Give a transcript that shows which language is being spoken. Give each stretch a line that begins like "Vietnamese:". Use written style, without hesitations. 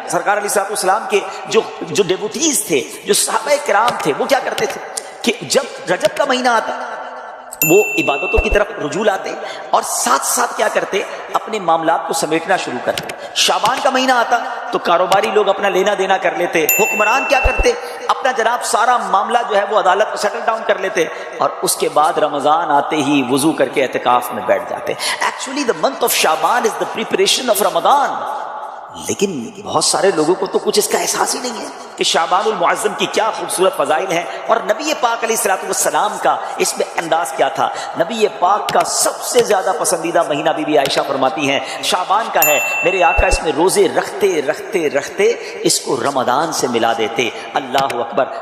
Urdu: سرکار علیہ الصلوۃ والسلام کے جو ڈیوٹیز تھے، جو صحابہ کرام تھے، وہ کیا کرتے تھے کہ جب رجب کا مہینہ آتا وہ عبادتوں کی طرف رجوع لاتے اور ساتھ ساتھ کیا کرتے، اپنے معاملات کو سمیٹنا شروع کرتے. شعبان کا مہینہ آتا تو کاروباری لوگ اپنا لینا دینا کر لیتے، حکمران کیا کرتے، اپنا جناب سارا معاملہ جو ہے وہ عدالت میں سیٹل ڈاؤن کر لیتے، اور اس کے بعد رمضان آتے ہی وضو کر کے اعتکاف میں بیٹھ جاتے.
English: Actually the month of Shaban is the preparation of Ramzan.
Urdu: لیکن بہت سارے لوگوں کو تو کچھ اس کا احساس ہی نہیں ہے کہ شعبان المعظم کی کیا خوبصورت فضائل ہیں. اور نبی پاک علیہ الصلوۃ والسلام کا اس میں انداز کیا تھا. نبی پاک کا سب سے زیادہ پسندیدہ مہینہ بی بی عائشہ فرماتی ہیں شعبان کا ہے. میرے آقا اس میں روزے رکھتے رکھتے رکھتے اس کو رمضان سے ملا دیتے. اللہ اکبر.